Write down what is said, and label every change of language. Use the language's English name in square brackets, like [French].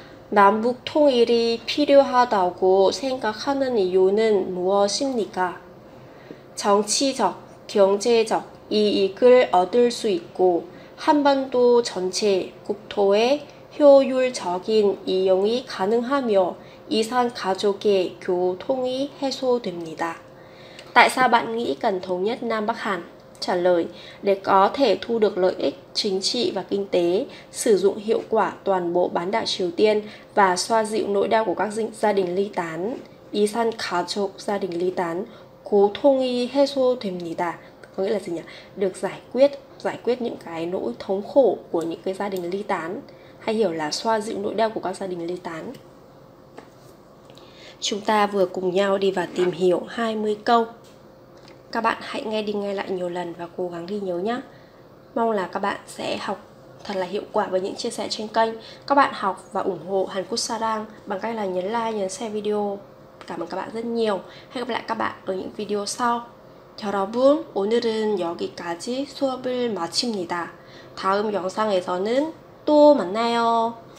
[Korean] 남북 통일이 필요하다고 생각하는 이유는 무엇입니까? 정치적, 경제적 이익을 얻을 수 있고 한반도 전체 국토의 효율적인 이용이 가능하며 이산 가족의 교통이 해소됩니다. [Vietnamese] Tại sao bạn nghĩ cần thống nhất Nam Bắc Hàn? Trả lời, để có thể thu được lợi ích chính trị và kinh tế, sử dụng hiệu quả toàn bộ bán đảo Triều Tiên và xoa dịu nỗi đau của các gia đình ly tán. [Korean] 이산 가족, [Vietnamese] gia đình ly tán. [Korean] 고통이 해소됩니다. [Vietnamese] Có nghĩa là gì nhỉ? Được giải quyết những cái nỗi thống khổ của những cái gia đình ly tán. Hay hiểu là xoa dịu nỗi đau của các gia đình ly tán. Chúng ta vừa cùng nhau đi vào tìm hiểu 20 câu. Các bạn hãy nghe đi nghe lại nhiều lần và cố gắng ghi nhớ nhé. Mong là các bạn sẽ học thật là hiệu quả với những chia sẻ trên kênh. Các bạn học và ủng hộ Hàn Quốc Sarang bằng cách là nhấn like, nhấn share video. Cảm ơn các bạn rất nhiều. Hẹn gặp lại các bạn ở những video sau. [Korean] 여러분, 오늘은 여기까지 수업을 마칩니다. 다음 영상에서는 또 만나요.